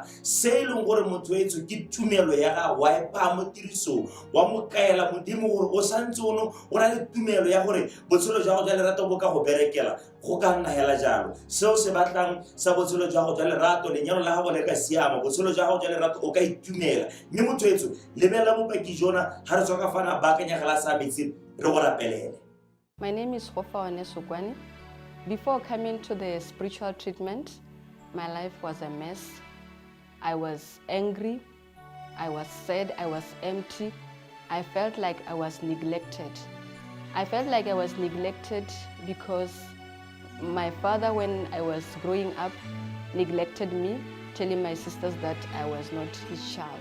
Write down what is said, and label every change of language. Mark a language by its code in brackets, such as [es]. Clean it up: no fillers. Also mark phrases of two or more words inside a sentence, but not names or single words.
[tn] se e leng gore motho e tse ke tumelo ya ga wa e pa mo tirisong wa mo kaela modimo gore o santse o na le tumelo ya gore botshelo jwa go jwa lerato bo ka go berekela go ka nna hela jalo seo se batlang sa botshelo jwa go jwa lerato lenyalo la gago le ka siama botshelo jwa go jwa lerato o ka itumela mme motho e tse lebela bopaki jona ha re tswa ka fana ba kanyagela sa metsi re go rapelele. [en] My name is Khofawane Sukwani. Before coming to the spiritual treatment, my life was a mess. I was angry, I was sad, I was empty. I felt like I was neglected. I felt like I was neglected because my father, when I was growing up, neglected me, telling my sisters that I was not his child.